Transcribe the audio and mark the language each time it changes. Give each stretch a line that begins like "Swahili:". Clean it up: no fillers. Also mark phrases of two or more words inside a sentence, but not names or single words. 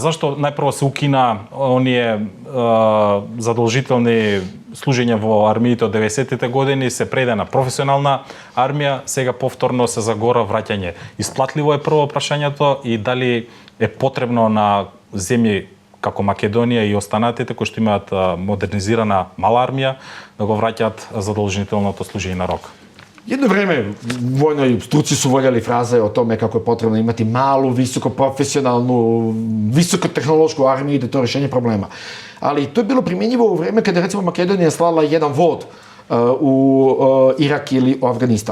Macedonian: Зашто најпрво се укина оние задолжителни служење во армиите од 90-тите години, се преде на професионална армија, сега повторно се загора враќање. Исплатливо е прво прашањето и дали е потребно на земји како Македонија и останатите кои што имаат модернизирана мала армија да го враќаат задолжителното служење на рок.
Serbian: Jedno vreme vojnoj struci su voljeli fraze o tome kako je potrebno imati malu, visoko profesionalnu, visoko tehnološku armiju i da je to rješenje problema. Ali to je bilo primjenjivo u vreme kada recimo Makedonija slala jedan vod u Irak ili u Afganistan.